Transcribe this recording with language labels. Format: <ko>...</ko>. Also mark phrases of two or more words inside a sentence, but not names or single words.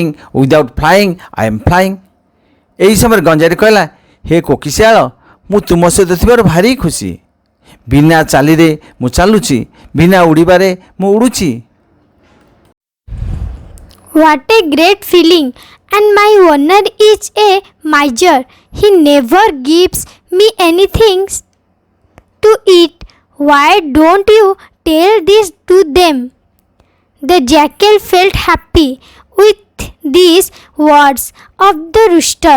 <en>Without flying, I am flying."</en> <or>ଏହି ସମୟରେ ଗଞ୍ଜାଟି କହିଲା, ହେ କୋକିଶାଳ, ମୁଁ ତୁମ ସହିତ ଥିବାରୁ ଭାରି ଖୁସି। ବିନା ଚାଲିରେ ମୁଁ ଚାଲୁଛି, ବିନା ଉଡ଼ିବାରେ ମୁଁ ଉଡ଼ୁଛି।</or> <en>What a great feeling! And my owner is a miser. He never gives me anything to eat. Why don't you tell this to them? The jackal felt happy with these words of the rooster.</en>